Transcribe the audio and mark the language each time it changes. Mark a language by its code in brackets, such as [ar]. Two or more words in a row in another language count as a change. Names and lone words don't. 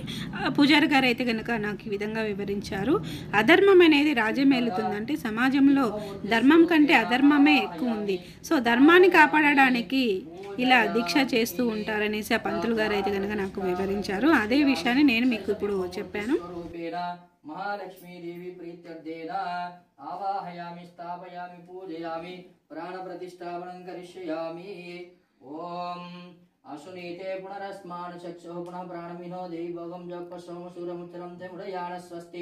[te] ఆ పూజారి గారు అయితే కనుక నాకు ఈ విధంగా వివరించారు. అధర్మం అనేది రాజ్యమేలుతుందంటే సమాజంలో ధర్మం కంటే అధర్మమే ఎక్కువ ఉంది. సో ధర్మాన్ని కాపాడడానికి ఇలా దీక్ష చేస్తూ ఉంటారనేసి ఆ పంతులు గారు అయితే కనుక నాకు వివరించారు. అదే విషయాన్ని నేను మీకు ఇప్పుడు చెప్పాను. [sa] महालक्ष्मी देवी प्रीत्यर्थेन आवाहयामि स्थापयामि पूजयामि प्राण प्रतिष्ठापनं करिष्यामि. ओम अशुनीते पुनरस्मान् चक्षुः पुनः प्राणमिनो देवी भोगं जप सोमसूरमुच्चरं ते मुदयान स्वस्ति